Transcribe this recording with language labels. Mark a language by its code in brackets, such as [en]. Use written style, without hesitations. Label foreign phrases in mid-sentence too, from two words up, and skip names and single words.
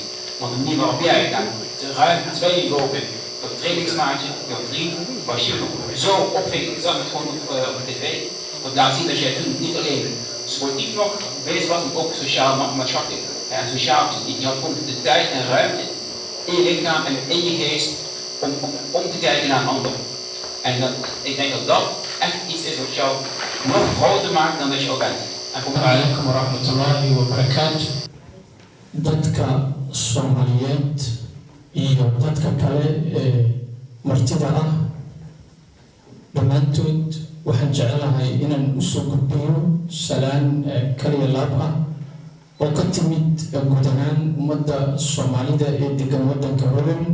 [nl] Want de manier waarop jij daar ruim 2 lopen op het trainingsmaatje, jouw vriend, was je zo opving, ik zag het gewoon op tv, dat laat zien dat jij toen niet alleen sportief nog bezig was, maar ook sociaal maatschappelijk. Ja, sociaal, je had gewoon de tijd en ruimte in je lichaam en in je geest om te kijken naar een ander. En ik denk dat dat echt iets is wat jou nog groter maakt dan dat je al bent. [ar] عليكم ورحمة الله وبركاته. [so] Dadka Soomaaliyeed iyo dadka kale martida ah dhammaantood waxaan jecelahay inaan usoo gudbiyo salaan kaliya laab ah oo ka timid guud ahaan ummadda Soomaalida ee degan waddanka Holland.